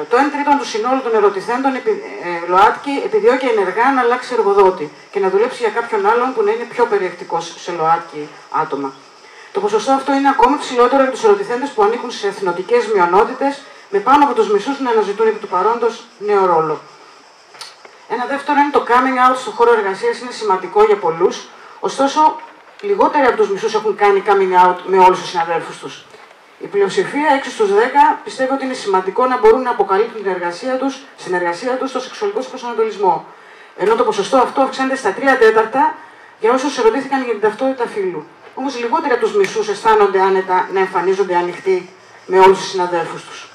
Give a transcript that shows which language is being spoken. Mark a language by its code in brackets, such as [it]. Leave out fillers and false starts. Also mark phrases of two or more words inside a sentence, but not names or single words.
[el] Το 1/3 του συνόλου των ερωτηθέντων ΛΟΑΤΚΙ επιδιώκει ενεργά να αλλάξει εργοδότη και να δουλέψει για κάποιον άλλον που να είναι πιο περιεκτικός σε ΛΟΑΤΚΙ άτομα. Το ποσοστό αυτό είναι ακόμη ψηλότερο για τους ερωτηθέντες που ανήκουν σε εθνοτικές μειονότητες, με πάνω από τους μισούς να αναζητούν επί του παρόντος νέο ρόλο. Ένα δεύτερο είναι το [en] coming out [el] στον χώρο εργασίας, είναι σημαντικό για πολλούς, ωστόσο λιγότεροι από τους μισούς έχουν κάνει [en] coming out [el] με όλους τους συναδέλφους τους. Η πλειοψηφία, 6 στους 10, πιστεύει ότι είναι σημαντικό να μπορούν να αποκαλύπτουν στην εργασία τους το σεξουαλικό τους προσανατολισμό. Ενώ το ποσοστό αυτό αυξάνεται στα 3/4 για όσους ερωτήθηκαν για την ταυτότητα φύλου. Όμως λιγότεροι από τους μισούς αισθάνονται άνετα να εμφανίζονται ανοιχτοί με όλους τους συναδέλφους τους.